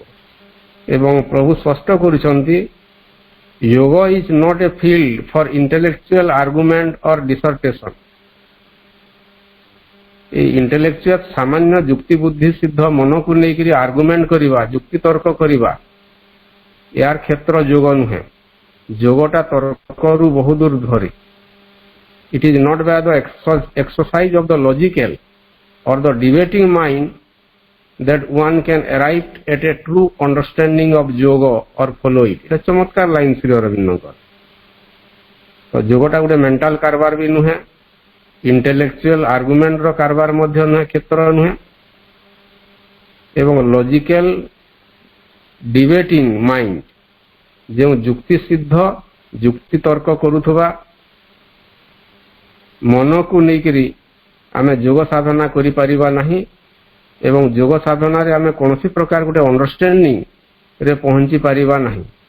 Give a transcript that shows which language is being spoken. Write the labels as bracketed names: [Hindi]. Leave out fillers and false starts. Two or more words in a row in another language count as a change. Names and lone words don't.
[Odia] ଏବଂ ପ୍ରଭୁ ସ୍ପଷ୍ଟ କରୁଛନ୍ତି, [English] yoga is not a field for intellectual argument or dissertation. [Odia] এই ଇଣ୍ଟେଲେକ୍ଚୁଆଲ ସାମାନ୍ୟ ଯୁକ୍ତି ବୁଦ୍ଧି ସିଦ୍ଧ ମନକୁ ନେଇକରି ଆର୍ଗୁମେଣ୍ଟ କରିବା, ଯୁକ୍ତି ତର୍କ କରିବା, ଏହାର କ୍ଷେତ୍ର ଯୋଗ ନୁହେଁ। ଯୋଗଟା ତର୍କରୁ ବହୁ ଦୂର ଧରେ। [English] It is not by the exercise of the logical or the debating mind that one can arrive at a true understanding of yoga or follow it। [Bangla] এটা চমৎকার লাইন শ্রী অরবিন্দଙ୍କର। [Odia] ତୋ ଯୋଗଟା ଗୋଟେ মেন্টাল কারবার ବି ନୁହେଁ, [English] intellectual argument [Odia] କାରବାର ମଧ୍ୟ ନୁହେଁ, କ୍ଷେତ୍ର ନୁହେଁ ଏବଂ [English] logical debating mind, [Odia] ଯେଉଁ ଯୁକ୍ତି ସିଦ୍ଧ ଯୁକ୍ତି ତର୍କ କରୁଥିବା ମନକୁ ନେଇକରି ଆମେ ଯୋଗ ସାଧନା କରିପାରିବା ନାହିଁ ଏବଂ ଯୋଗ ସାଧନାରେ ଆମେ କୌଣସି ପ୍ରକାର ଗୋଟେ ଅଣ୍ଡରଷ୍ଟାଣ୍ଡିଂ ରେ ପହଞ୍ଚି ପାରିବା ନାହିଁ।